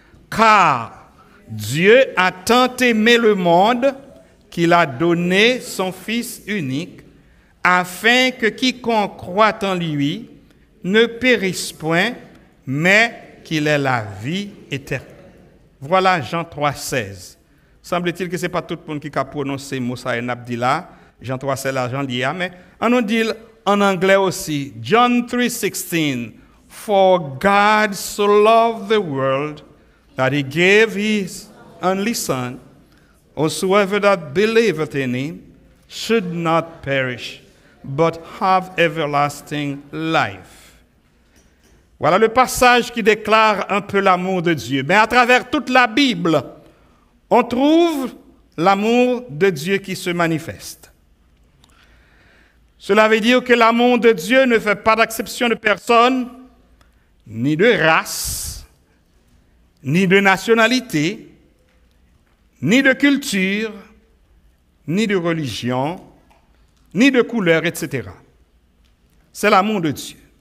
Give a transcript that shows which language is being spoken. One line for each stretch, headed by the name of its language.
French: Car Dieu a tant aimé le monde qu'il a donné son Fils unique, afin que quiconque croit en lui ne périsse point, mais qu'il ait la vie éternelle. Voilà Jean 3,16. Semble-t-il que ce n'est pas tout le monde qui a prononcé Moussa et Nabdila. Jean 3,16, là, Jean Lia, mais on nous dit en anglais aussi.
English: John 3,16. For God so loved the world that he gave his only Son, whosoever that believeth in him should not perish, but have everlasting life.
French: Voilà le passage qui déclare un peu l'amour de Dieu. Mais à travers toute la Bible, on trouve l'amour de Dieu qui se manifeste. Cela veut dire que l'amour de Dieu ne fait pas d'acception de personne, ni de race, ni de nationalité, ni de culture, ni de religion, ni de couleur, etc. C'est l'amour de Dieu.